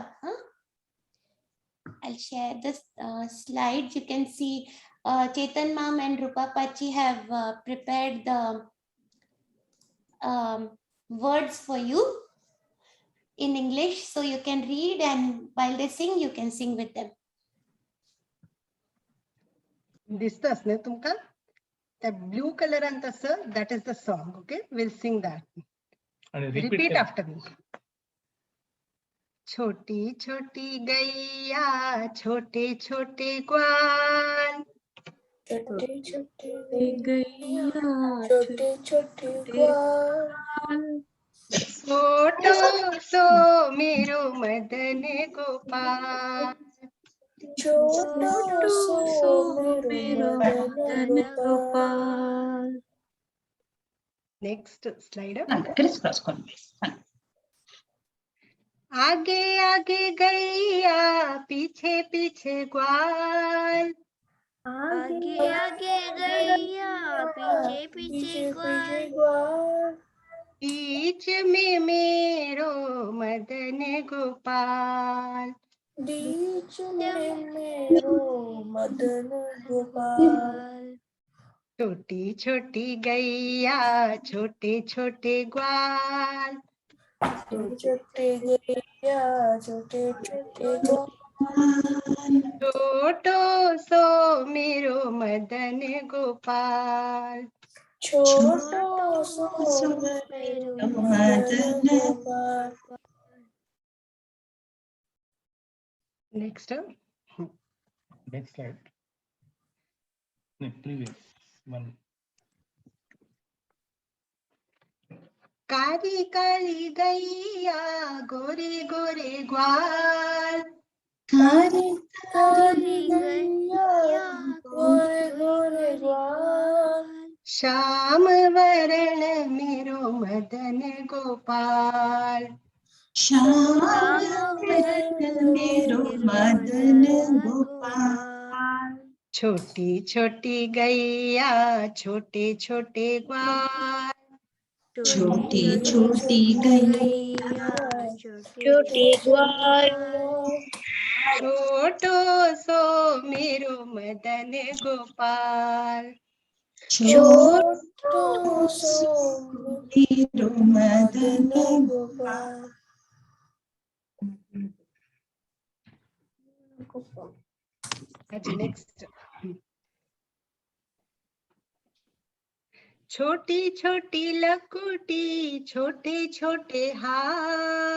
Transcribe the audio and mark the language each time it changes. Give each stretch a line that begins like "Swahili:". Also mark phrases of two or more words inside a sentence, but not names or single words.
English: Huh? I'll share this slides. You can see Chetan Ma'am and Rupa Pachi have prepared the words for you in English, so you can read, and while they sing, you can sing with them.
Marathi: दिसतस ने तुमका त्या
English: blue color and तसं, that is the song. Okay, we'll sing that. And Repeat after me.
Hindi: छोटी छोटी गैया छोटे छोटे ग्वाल, छोटे छोटे गैया छोटे छोटे ग्वाल, छोटो सो मेरो मदन गोपाल, छोटो सो मेरो मदन गोपाल.
English: Next slide. Crisscross conveys.
Hindi: आगे आगे गैया पीछे पीछे ग्वाल, आगे आगे गैया पीछे पीछे ग्वाल, बीच में मेरो मदन गोपाल, बीच में मेरो मदन गोपाल. छोटी छोटी गैया छोटे छोटे ग्वाल, छोटे गैया छोटे छोटे ग्वाल, छोटो सो मेरो मदन गोपाल, छोटो सो मेरो मदन गोपाल.
English: Next. Next slide. No, previous one.
Hindi: काली काली गैया गोरे गोरे ग्वाल, काली काली गैया गोरे गोरे ग्वाल, श्याम वरण मेरो मदन गोपाल, श्याम वरण मेरो मदन गोपाल, छोटी छोटी गैया छोटे छोटे ग्वाल, छोटी छोटी गैया छोटे ग्वाल, छोटो सो मेरो मदन गोपाल, छोटो सो मेरो मदन गोपाल.
English: नेक्स्ट.
Hindi: छोटी छोटी लकुटी छोटे छोटे हाथ,